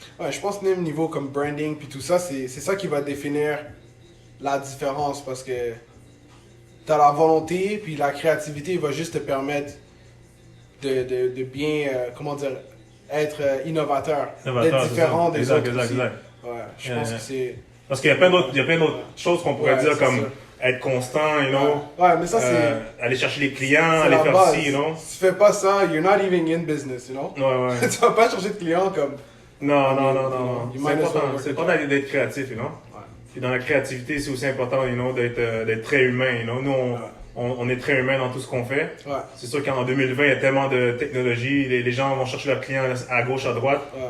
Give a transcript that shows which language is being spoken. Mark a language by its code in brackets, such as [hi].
[fr] Je pense que même niveau comme branding puis tout ça, c'est ça qui va définir la différence parce que t'as la volonté puis la créativité va juste te permettre de bien, être innovateur, d'être différent des autres. Exact. Je pense que c'est. Parce qu'il y a plein d'autres choses qu'on pourrait dire comme être constant, [en] you know. [fr] Mais ça c'est. Aller chercher les clients, aller faire ci, [en] you know. [fr] Si tu fais pas ça, [en] you're not even in business, you know. [fr] Tu vas pas chercher de clients comme. Non. C'est important d'être créatif, [en] you know. [fr] Puis dans la créativité, c'est aussi important, you know, d'être très humain, you know. Nous, on est très humain dans tout ce qu'on fait. C'est sûr qu'en 2020, il y a tellement de technologie, les gens vont chercher leurs clients à gauche, à droite.